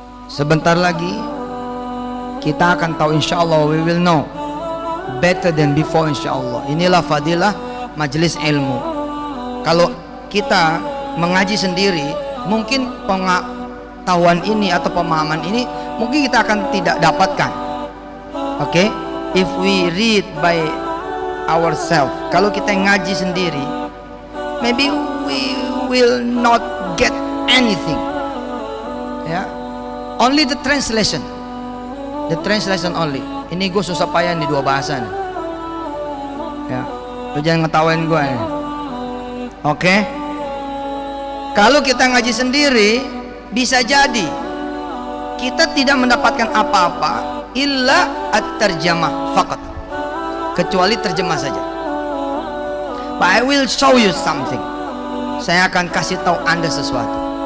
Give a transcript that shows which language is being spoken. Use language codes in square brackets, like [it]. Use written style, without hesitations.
[id] Sebentar lagi kita akan tahu, [en] insya Allah we will know better than before, insya Allah. [id] Inilah fadilah majelis ilmu. Kalau kita mengaji sendiri, mungkin pengetahuan ini atau pemahaman ini mungkin kita akan tidak dapatkan. Oke? [en] If we read by ourselves, [id] kalau kita ngaji sendiri, [en] maybe we will not get anything. Ya, only the translation only. [id] Ini gue susah payah di dua bahasa nih. Ya, lu jangan ngetawain gue ya. Oke, Kalau kita ngaji sendiri, bisa jadi kita tidak mendapatkan apa-apa [ar] illa at-tarjamah faqat, [id] kecuali terjemah saja. [en] But I will show you something. [id] Saya akan kasih tahu Anda sesuatu.